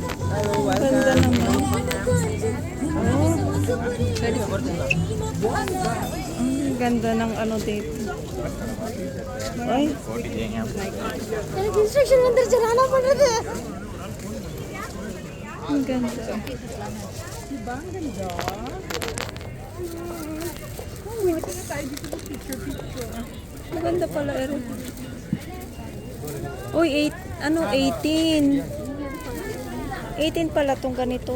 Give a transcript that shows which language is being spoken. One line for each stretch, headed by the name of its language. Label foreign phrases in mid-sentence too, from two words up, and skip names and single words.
Filipino: Ganda naman. Oh, ang ganda ng ano dito. Ay.
Hindi: इंस्ट्रक्शन अंदर चलाना पड़ रहा था
Filipino: Ang ganda. Maganda pala, Eric. Uy, 18. 18 pala tong ganito.